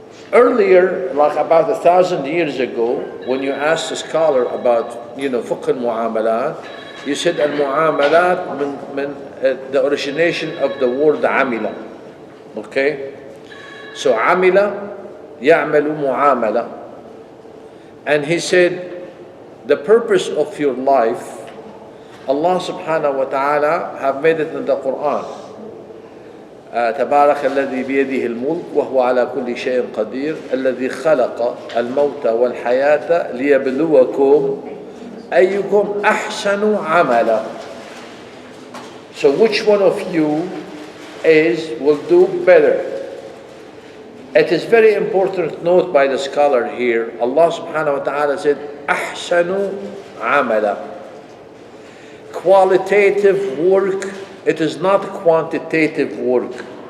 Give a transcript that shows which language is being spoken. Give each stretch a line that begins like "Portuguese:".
English: Earlier, like about 1,000 years ago, when you asked a scholar about, you know, fiqh al-mu'amalat, you said al-mu'amalat the origination of the word amila. Okay? So amila, ya'malu mu'amala. And he said, the purpose of your life, Allah subhanahu wa ta'ala have made it in the Quran.
Arabic: تبارك الذي بيده الملك وهو على كل شيء قدير الذي خلق الموت والحياة ليبلوكم أيكم أحسن عملا.
English: So which one of you will do better? It is very important note by the scholar here. Allah subhanahu wa ta'ala said
Arabic: أحسن عملا.
English: Qualitative work. It is not quantitative work.